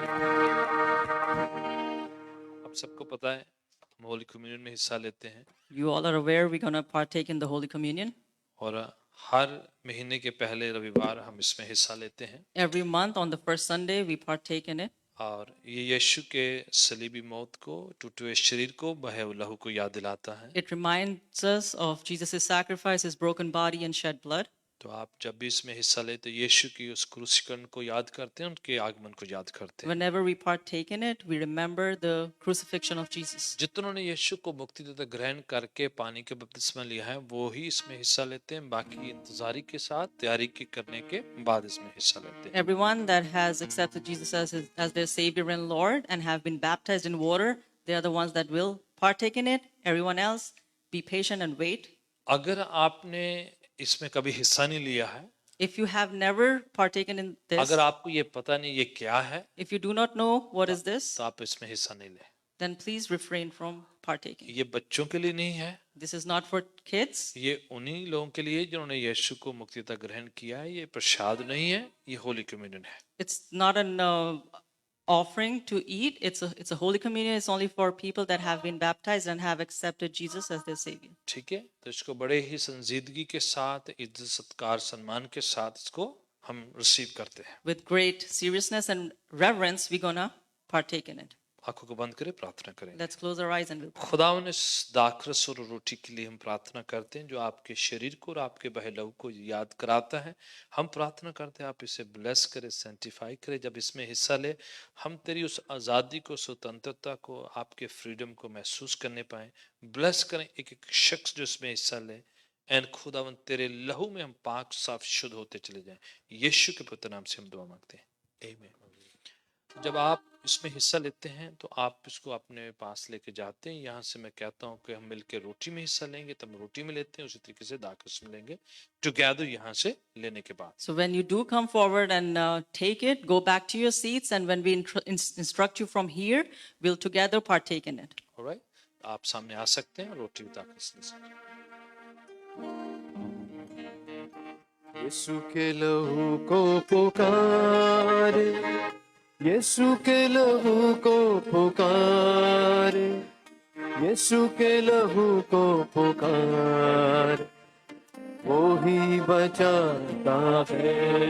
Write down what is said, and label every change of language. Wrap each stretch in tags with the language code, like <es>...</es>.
<hi>आप सबको पता है हम होली कम्युनियन में हिस्सा लेते हैं</hi> <en>You all are aware we're going to partake in the Holy Communion.</en> <hi>और हर महीने के पहले रविवार हम इसमें हिस्सा लेते हैं</hi> <en>Every month on the first Sunday, we partake in it.</en> <hi>और ये यीशु के सलीबी मौत को, टूटे हुए शरीर को, बहे हुए लहू को याद दिलाता है।</hi> <en>It reminds us of Jesus' sacrifice, his broken body and shed blood.</en> <hi>तो आप जब भी इसमें हिस्सा लेते हैं यीशु की उस क्रूसीकरण को याद करते हैं, उनके आगमन को याद करते हैं।</hi> <en>Whenever we partake in it, we remember the crucifixion of Jesus.</en> <hi>जितनों ने यीशु को मुक्तिदाता ग्रहण करके पानी के बपतिस्मा लिया है वो ही इसमें हिस्सा लेते हैं, बाकी इंतजारी के साथ तैयारी के करने के बाद इसमें हिस्सा लेते हैं।</hi> <en>Everyone that has accepted Jesus as their Savior and Lord and have been baptized in water, they are the ones that will partake in it. Everyone else, be patient and wait.</en> <hi>अगर आपने इसमें कभी हिस्सा नहीं लिया है,</hi> <en>If you have never partaken in this,</en> <hi>अगर आपको ये पता नहीं ये क्या है,</hi> <en>if you do not know what is this,</en> <hi>तो आप इसमें हिस्सा नहीं लें।</hi> <en>then please refrain from partaking.</en> <hi>ये बच्चों के लिए नहीं है,</hi> <en>This is not for kids.</en> <hi>ये उन्हीं लोगों के लिए जिन्होंने यीशु को मुक्तिदाता ग्रहण किया है। ये प्रसाद नहीं है, ये होली कम्युनियन है।</hi> <en>It's not an offering to eat. It's a holy communion. It's only for people that have been baptized and have accepted Jesus as their Savior.</en> <hi>ठीक है, तो इसको बड़े ही संजीदगी के साथ, इज्जत सत्कार सम्मान के साथ इसको हम रिसीव करते हैं।</hi> <en>With great seriousness and reverence, we're gonna partake in it.</en> <hi>आंखों को बंद करें, प्रार्थना करें।</hi> <en>Let's close our eyes and we'll pray.</en> <hi>खुदावन इस दाखरस और रोटी के लिए हम प्रार्थना करते हैं जो आपके शरीर को और आपके बहलहू को याद कराता है। हम प्रार्थना करते हैं आप इसे ब्लेस करें, सेंटिफाई करें। जब इसमें हिस्सा ले हम तेरी उस आज़ादी को, स्वतंत्रता को, आपके फ्रीडम को महसूस करने पाए। ब्लेस करें एक एक शख्स जो इसमें हिस्सा ले। एंड खुदावन तेरे लहू में हम पाक साफ शुद्ध होते चले जाएं। यीशु के पवित्र नाम से हम दुआ मांगते हैं, आमीन। जब आप इसमें हिस्सा लेते हैं तो आप इसको अपने पास लेके जाते हैं। यहाँ से मैं कहता हूँ कि हम मिलकर रोटी में हिस्सा लेंगे, तब हम रोटी में लेते हैं, उसी तरीके से दाखरस में लेंगे टुगेदर यहाँ से लेने के बाद।</hi> <en>So when you do come forward and take it, go back to your seats, and when we instruct you from here, we'll together partake in it.</en> <hi>Alright, आप सामने आ सकते हैं, रोटी भी दाखरस ले सकते हैं। यीशु के लहू को पुकार, यीशु के लहू को पुकार, यीशु के लहू को पुकार, वो ही बचाता है।</hi>